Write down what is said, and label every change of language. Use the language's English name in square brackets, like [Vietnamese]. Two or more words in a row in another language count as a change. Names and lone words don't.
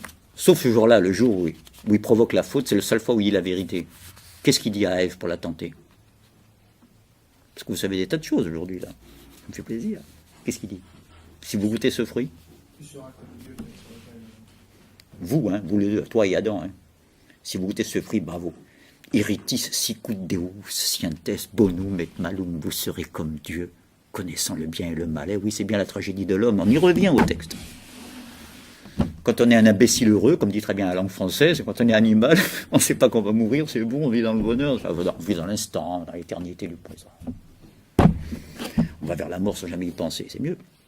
[French] Sauf ce jour-là, le jour où il provoque la faute, c'est la seule fois où il dit la vérité. Qu'est-ce qu'il dit à Ève pour la tenter? Parce que vous savez des tas de choses aujourd'hui, là. Ça me fait plaisir. Qu'est-ce qu'il dit? Si vous goûtez ce fruit, vous, vous les deux, toi et Adam, si vous goûtez ce fruit, bravo. [Latin] Iritis sicut Deus scientes bonum et malum, [French] vous serez comme Dieu, connaissant le bien et le mal. Oui, c'est bien la tragédie de l'homme, on y revient au texte. Quand on est un imbécile heureux, comme dit très bien la langue française, quand on est animal, on ne sait pas qu'on va mourir, c'est bon, on vit dans le bonheur, on vit dans l'instant, dans l'éternité du présent. On va vers la mort sans jamais y penser, c'est mieux.